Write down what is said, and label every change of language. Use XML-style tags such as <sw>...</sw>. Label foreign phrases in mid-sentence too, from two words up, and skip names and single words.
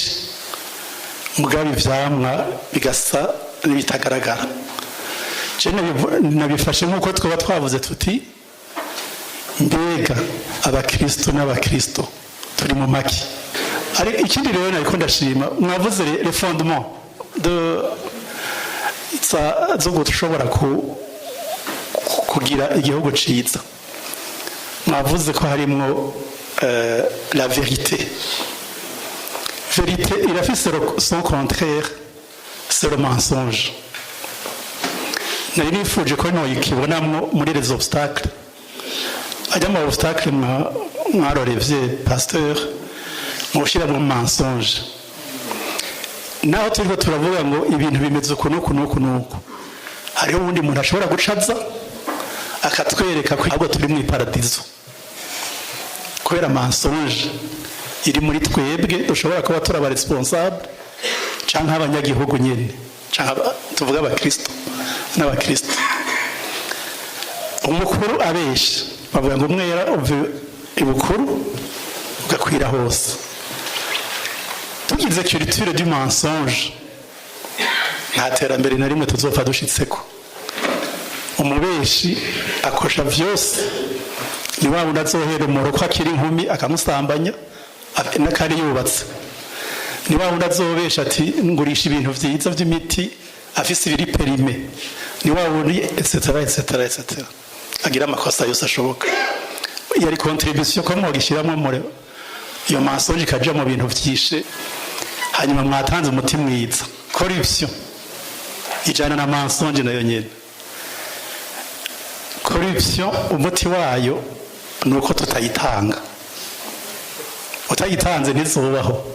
<rn>mugabe ivyamwa bigasa n'ibitagaragara nabifashe nk'uko twaba twavuze tuti mbega abakristo n'abakristo turi mu maki ari ikindi rero nariko ndashima mwavuze</rn> <fr>le fondement</fr> <rn>zo gushobora kugira igihugu ciza mwavuze ko harimwo</rn> <fr>la vérité irafise son contraire c'est le mensonge</fr> <rn>nari nifuje ko noyikibonamwo muri</rn> <fr>les obstacles</fr> <rn>ajya mu obstacle mwarorevye pasteur mushiramwo mensonge naho turiko turavuga ngo ibintu bimeze ukuntu hariho ubundi muntu ashobora gucaza akatwereka ko ahubwo turi mu iparadizo kubera mensonge iri muri twebwe dushobora kuba turaba responsable canke abanyagihugu nyene canke tuvuga abakristo n'abakristo umukuru abesha bavuga ngo umwera uva ibukuru ugakwira hose tugize</rn> <fr>culture du mensonge</fr> <rn>nta terambere na rimwe tuzopfa dushitseko umubeshi akosha vyose ni wa wundi azohera umuroko akiri inkumi akamusambanya n'akari yubatse ni wa wundi azobesha ati ngurisha ibintu vyiza vy'imiti afise ibiri perime ni wa wundi etc agira amakosa yose ashoboka yari contribution ko mwogishiramwe muri iyo mensonge ikaja mu bintu vyishe hanyuma mwatanze umuti mwiza corruption ijana na mensonge nayo nyene corruption umuti wayo nuko tutayitanga utayitanze ntizubaho</rn>